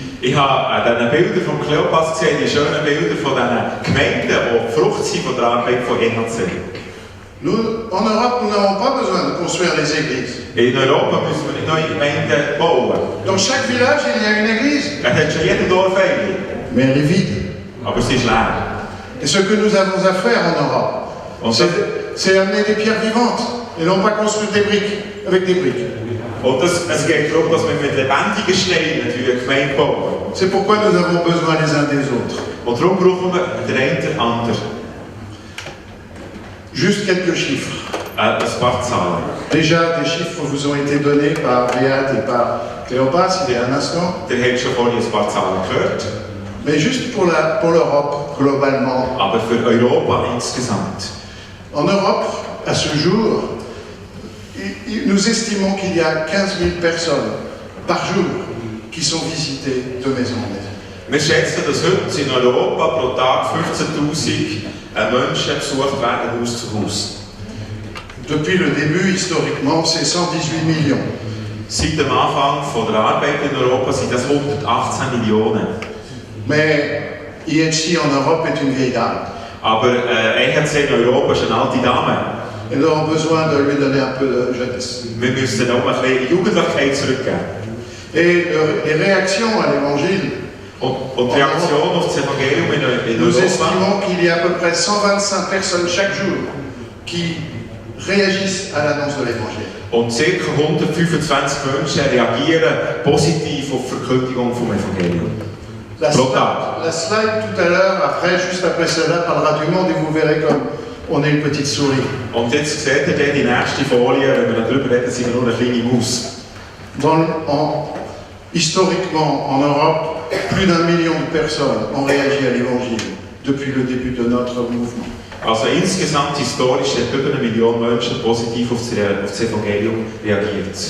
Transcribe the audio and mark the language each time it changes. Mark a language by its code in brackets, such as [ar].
[de] Ich habe an diesen Bildern von Kleopas gesehen, die schönen Bilder von diesen Gemeinden, die Frucht sind von der Arbeit von EHC. [fr] Nous, en Europe, nous n'avons pas besoin de construire les églises. [de] In Europa müssen wir nicht neue Gemeinden bauen. [fr] Dans chaque village, il y a une église. [de] Er hat schon jeden Dorf eine. [fr] Mais elle est vide. [de] Aber sie ist leer. [fr] Et ce que nous avons à faire en Europe, c'est amener des pierres vivantes et non pas construire des briques avec des briques. [de] Und es geht darum, dass wir mit lebendigen Steinen eine Gemeinde bauen. [fr] C'est pourquoi nous avons besoin les uns des autres. [de] Und darum brauchen wir den einen den anderen. [fr] Juste quelques chiffres. [de] Ein paar Zahlen. [fr] Déjà, des chiffres vous ont été donnés par Beat et par Cléopas il y a un instant. [de] Ihr habt schon vorhin ein paar Zahlen gehört. [fr] Mais juste pour l'Europe, globalement. [de] Aber für Europa insgesamt. [fr] En Europe, à ce jour, nous estimons qu'il y a 15 000 personnes par jour qui sont visitées de maison en maison. [de] Wir schätzen, dass heute in Europa pro Tag 15.000 Menschen besucht werden, Haus zu Haus. [fr] Depuis le début, historiquement, c'est 118 millions. [de] Seit dem Anfang von der Arbeit in Europa sind das 118 Millionen. [fr] Mais IHC en Europe est une vieille dame. [de] Aber EHC in Europa ist eine alte Dame. [fr] Et nous avons besoin de lui donner un peu de jeunesse. [de] Wir müssen auch ein bisschen Jugendlichkeit zurückgeben. [fr] Et les réactions à l'évangile. [de] Und die Reaktion auf das Evangelium in [fr] Nous [de] Europa. [fr] estimons qu'il y a à peu près 125 personnes chaque jour qui réagissent à l'annonce de l'évangile. [de] Und ca. 125 Menschen reagieren positiv auf die Verkündigung vom Evangelium. [fr] La slide tout à l'heure, juste après cela, parlera du monde et vous verrez comme on est une petite souris. [de] Und jetzt seht ihr die nächste Folie, wenn wir darüber reden, sind wir nur eine kleine Maus. [fr] Historiquement, en Europe, plus d'1 million de personnes ont réagi à l'évangile depuis le début de notre mouvement. [de] Also insgesamt historisch hat über 1 Million Menschen positiv auf das Evangelium reagiert.